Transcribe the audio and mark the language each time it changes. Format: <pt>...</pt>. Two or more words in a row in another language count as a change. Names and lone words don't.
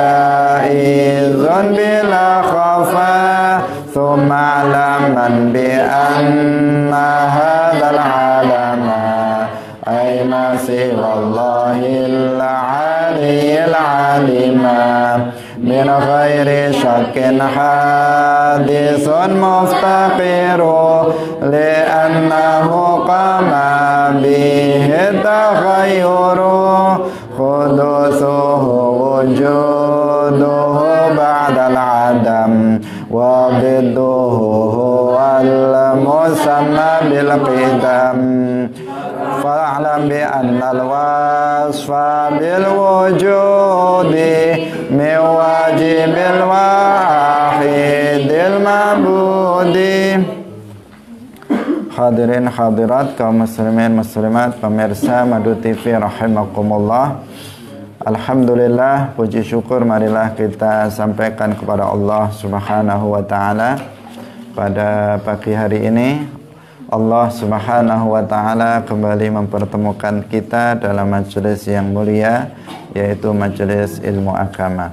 <ar>جائز بلا خفا ثم اعلمن بأن هذا العالم أي ما سوى الله العلي العالم من غير شك حادث مفتقر لأنه قام به تغير حدوثه وجوده بعد العدم وضده والمسمى بالقدم فاعلم بأن الوصف بالوجود من واجب الواحد المعبود.</ar> <id>Hadirin hadirat kaum muslimin muslimat pemirsa Madu TV rahimakumullah. Alhamdulillah, puji syukur marilah kita sampaikan kepada Allah</id> <ar>سبحانه وتعالى.</ar> <id>Pada pagi hari ini Allah</id> <ar>سبحانه وتعالى</ar> <id>kembali mempertemukan kita dalam majelis yang mulia, yaitu majelis ilmu agama.</id>